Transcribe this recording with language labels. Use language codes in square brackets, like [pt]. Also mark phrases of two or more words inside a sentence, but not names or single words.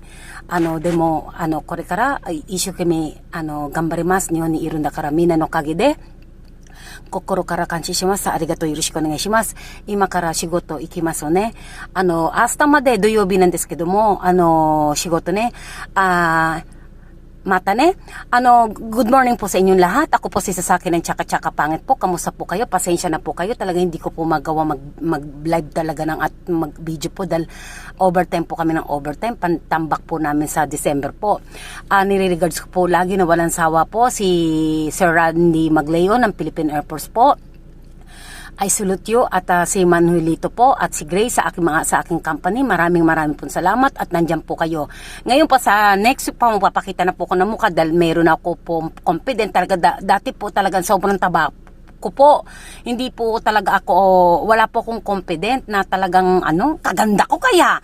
[ja] でも、これから、一生懸命、頑張ります。日本にいるんだから、みんなのおかげで、心から感謝します。ありがとう。よろしくお願いします。今から仕事行きますね。明日まで土曜日なんですけども、仕事ね。またね. [en] Good morning [tl] po sa inyong lahat. Ako po si Sasaki ng Tsaka-Tsaka Pangit po. Kamusta po kayo? Pasensya na po kayo. Talaga hindi ko po magawa mag-live talaga ng at mag-video po dahil overtime po kami ng overtime. Pantambak po namin sa December po. Nire-regards ko po lagi na walang sawa po si Sir Randy Magleo ng Philippine Air Force po. [en] I salute you [tl] at si Manuelito po at si Grace sa aking company. Maraming pong salamat at nandyan po kayo. Ngayon po sa [en] next week [tl] pa mapapakita na po ko ng mukha dahil meron ako po confident talaga. Dati po talagang sobrang taba ko po. Hindi po talaga ako, wala po akong confident na talagang kaganda ko kaya.